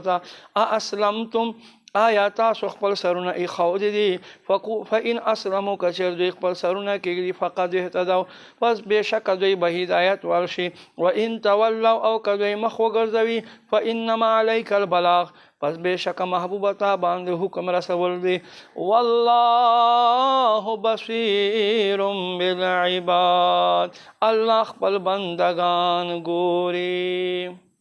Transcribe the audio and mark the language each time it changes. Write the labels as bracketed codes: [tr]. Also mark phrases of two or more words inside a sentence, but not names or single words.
[ar] ته اسلمتم [ps] آیا تاسو خپل سرونه ایښودي دي [ar] فإن اسلموا [ps] که چېر دوی خپل سرونه کېږدي [ar] فقد اهتدوا [ps] پس بېشکه دوی به هدایت ورشي [ar] وإن تولوا [ps] او که دوی مخ وګرځوي [ar] فإنما علیک البلاغ [ps] پس بېشکه محبوبه تا باندې حکم رسول دی [ar] والله بصیر بالعباد [ps] الله خپل بندگان ګوري